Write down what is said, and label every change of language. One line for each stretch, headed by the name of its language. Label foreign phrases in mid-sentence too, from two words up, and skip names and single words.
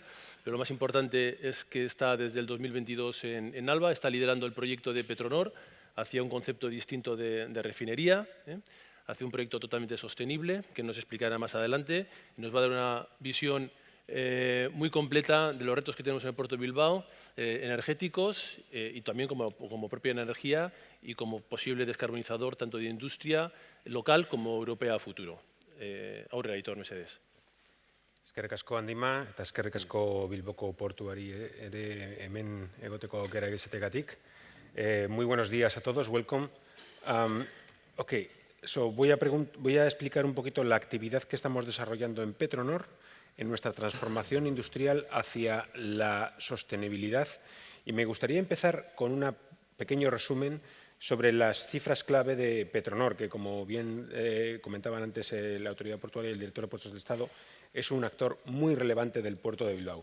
Spanish: Pero lo más importante es que está desde el 2022 en Alba, está liderando el proyecto de Petronor hacia un concepto distinto de refinería, hacia un proyecto totalmente sostenible, que nos explicará más adelante, y nos va a dar una visión muy completa de los retos que tenemos en el puerto de Bilbao, energéticos y también como propia energía y como posible descarbonizador tanto de industria local como europea a futuro.
Basque: Aurrera, Aitor, mesedez. Eskerrik asko Andima eta eskerrik asko Bilboko portuari ere hemen egoteko aukera izategatik.
Spanish: Muy buenos días a todos, welcome. So voy a explicar un poquito la actividad que estamos desarrollando en Petronor, en nuestra transformación industrial hacia la sostenibilidad. Y me gustaría empezar con un pequeño resumen sobre las cifras clave de Petronor, que como bien comentaban antes la Autoridad Portuaria y el Director de Puertos del Estado, es un actor muy relevante del puerto de Bilbao.